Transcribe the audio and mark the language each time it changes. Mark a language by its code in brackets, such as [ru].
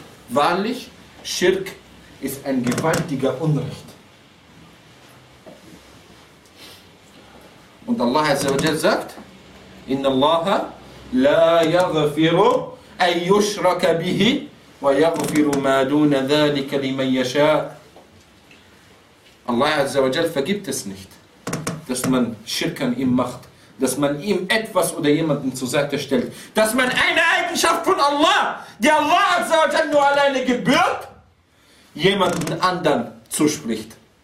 [de] Wahrlich, Schirk ist ein gewaltiger Unrecht. Und Allah Azzawajal sagt, [ar] إِنَّ اللَّهَ لَا يَغْفِرُ أَنْ يُشْرَكَ بِهِ وَيَغْفِرُ مَا دُونَ ذَلِكَ لِمَنْ يَشَاءُ. [de] Allah Azzawajal vergibt es nicht, dass man Schirk an ihm macht, dass man ihm etwas oder jemanden zur Seite stellt, dass man eine Eigenschaft von Allah, die Allah Azzawajal nur alleine gebührt, jemanden anderen zuspricht.